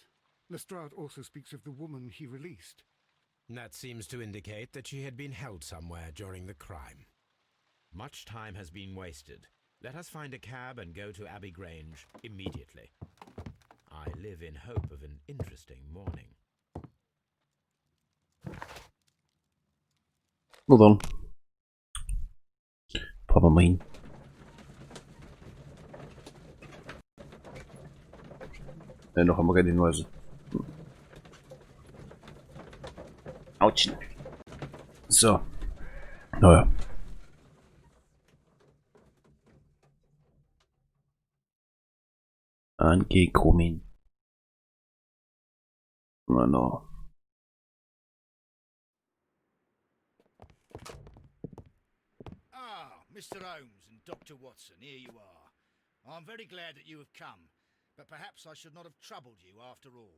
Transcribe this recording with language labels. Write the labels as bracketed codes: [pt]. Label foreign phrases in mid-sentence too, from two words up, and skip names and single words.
[en] Lestrade also speaks of the woman he released. That seems to indicate that she had been held somewhere during the crime. Much time has been wasted. Let us find a cab and go to Abbey Grange immediately. I live in hope of an interesting morning. [nl] Nou dan. Papa maar in. Nee, nog helemaal geen Hinweise. [de] Autsch. So. Naja. Angekommen. Na no. [en] Ah, Mr. Holmes and Dr. Watson, here you are. I'm very glad that you have come, but perhaps I should not have troubled you after all.